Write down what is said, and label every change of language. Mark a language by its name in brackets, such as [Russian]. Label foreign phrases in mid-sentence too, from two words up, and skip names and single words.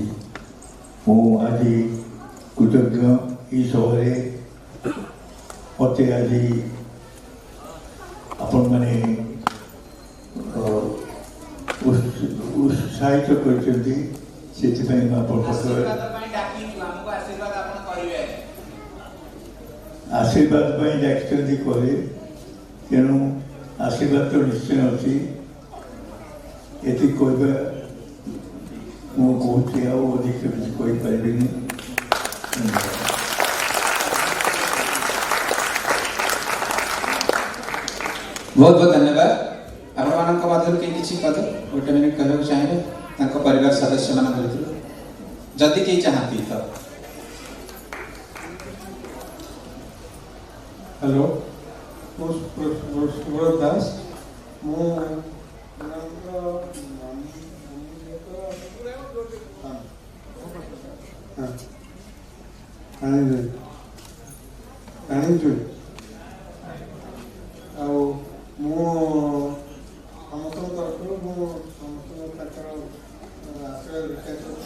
[Odia] ମୁଁ ଆଜି କୃତଜ୍ଞ ଏହି ସଭାରେ ମୋତେ ଆଜି ଆପଣମାନେ ଉତ୍ସାହିତ କରିଛନ୍ତି, ସେଥିପାଇଁ ମୁଁ ଆପଣଙ୍କ ଆଶୀର୍ବାଦ ପାଇଁ ଡାକିଛନ୍ତି କରେ, ତେଣୁ ଆଶୀର୍ବାଦ ତ ନିଶ୍ଚୟ ଅଛି। ଏତିକି କହିବା ମୁଁ କହୁଛି, ଆଉ ଅଧିକ କିଛି କହିପାରିବିନି। [Hindi] बहुत बहुत धन्यवाद। [Odia] ଆପଣମାନଙ୍କ ମଧ୍ୟରୁ କେହି କିଛି ପଦ 1 ମିନିଟ୍ କହିବାକୁ ଚାହିଁବେ ତାଙ୍କ ପରିବାର ସଦସ୍ୟମାନଙ୍କ ଭିତରୁ, ଯଦି କେହି ଚାହାନ୍ତି ତ? ହ୍ୟାଲୋ, ମୁଁ ସୁବ୍ରତ ଦାସ। ମୁଁ ଆଉ ମୁଁ ସମସ୍ତଙ୍କ ତରଫରୁ ମୁଁ ସମସ୍ତଙ୍କୁ ତାଙ୍କର ଆଶୀର୍ବାଦ ବିଶ୍ୱାସ କରୁଛି।